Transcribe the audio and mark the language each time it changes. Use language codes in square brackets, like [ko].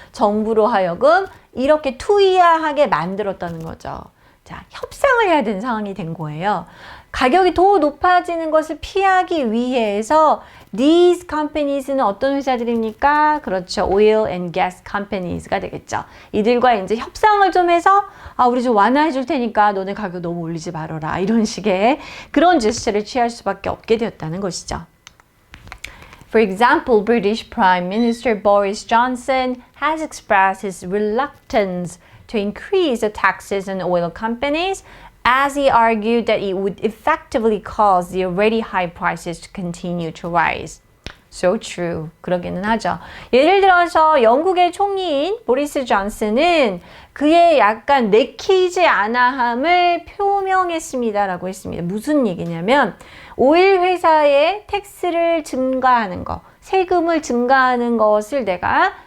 [ko] 정부로 하여금 이렇게 투이하게 만들었다는 거죠. 자, 협상을 해야 되는 상황이 된 거예요. 가격이 더 높아지는 것을 피하기 위해서 [en] these companies [ko] 는 어떤 회사들입니까? 그렇죠. [en] Oil and Gas Companies가 [ko] 되겠죠. 이들과 이제 협상을 좀 해서 우리 좀 완화해 줄 테니까 너네 가격 너무 올리지 말아라. 이런 식의 그런 제스처를 취할 수밖에 없게 되었다는 것이죠. [en] For example, British Prime Minister Boris Johnson has expressed his reluctance to increase the taxes on oil companies as he argued that it would effectively cause the already high prices to continue to rise. So true. [ko] 그러기는 하죠. 예를 들어서 영국의 총리인 보리스 존슨은 그의 약간 내키지 않아함을 표명했습니다라고 했습니다. 무슨 얘기냐면 오일 회사의 텍스를 증가하는 거, 세금을 증가하는 것을 내가